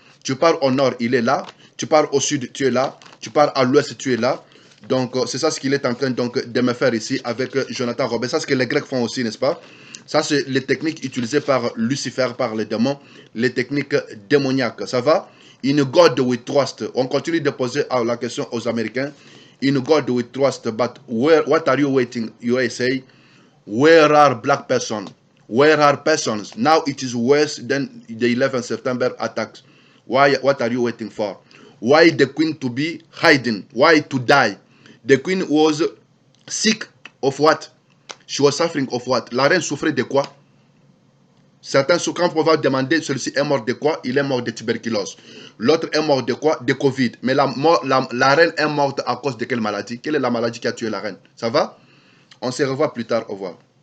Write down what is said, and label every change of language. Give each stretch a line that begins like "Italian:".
French: Tu pars au nord, il est là. Tu pars au sud, tu es là. Tu pars à l'ouest, tu es là. Donc, c'est ça ce qu'il est en train donc, de me faire ici avec Jonathan Robert. C'est ce que les Grecs font aussi, n'est-ce pas? Ça, c'est les techniques utilisées par Lucifer, par les démons, les techniques démoniaques. Ça va?
English: In God we trust.
French: On continue de poser la question aux Américains.
English: In God we trust, but what are you waiting? USA, where are black persons? Where are persons? Now it is worse than the 11th September attacks. Why? What are you waiting for? Why the queen to be hiding? Why to die? The queen was sick of what? She was suffering of what?
French: La reine souffrait de quoi? Certains, quand on va demander celui-ci est mort de quoi, il est mort de tuberculose. L'autre est mort de quoi? De Covid. Mais la reine est morte à cause de quelle maladie? Quelle est la maladie qui a tué la reine? Ça va? On se revoit plus tard. Au revoir.